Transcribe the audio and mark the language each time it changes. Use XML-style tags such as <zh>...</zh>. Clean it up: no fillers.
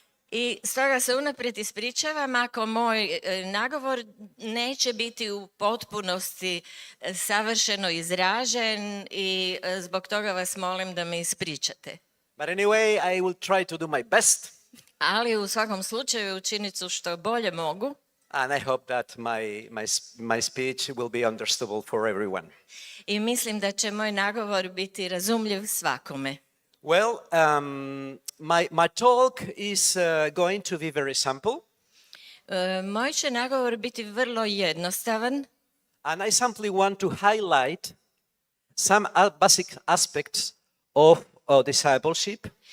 <hr>I stoga se unaprijed ispričavam ako moj nagovor neće biti u potpunosti savršeno izražen i zbog toga vas molim da me ispričate.</hr> <en>But anyway, I will try to do my best.</en> <hr>Ali u svakom slučaju učinit ću što bolje mogu.</hr> <en>And I hope that my speech will be understandable for everyone.</en> <hr>I mislim da će moj nagovor biti razumljiv svakome.</hr> <en>Well, my talk is going to be very simple.</en> <hr>Moj će nagovor biti vrlo jednostavan.</hr> <en>And I simply want to highlight some basic aspects of discipleship.</en>